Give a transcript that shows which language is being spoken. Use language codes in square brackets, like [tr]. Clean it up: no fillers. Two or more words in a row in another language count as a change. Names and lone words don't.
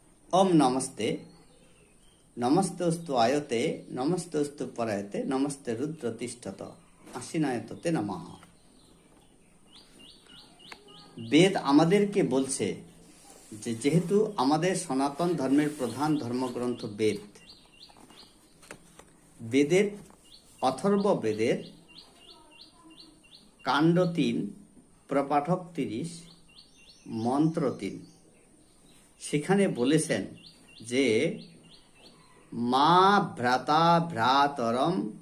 [sa] ओम नमस्ते नमस्तेस्तु आयते नमस्तेस्तु परायते नमस्ते रुद्र तिष्ठत आशीनायतते नमः। [bn] বেদ আমাদেরকে বলছে যে যেহেতু আমাদের সনাতন ধর্মের প্রধান ধর্মগ্রন্থ বেদ, বেদের অথর্ব বেদের কাণ্ড ৩, প্রপাঠক ৩০, মন্ত্র ৩, সেখানে বলেছেন যে [sa] মা ভ্রাতা ভ্রাতরম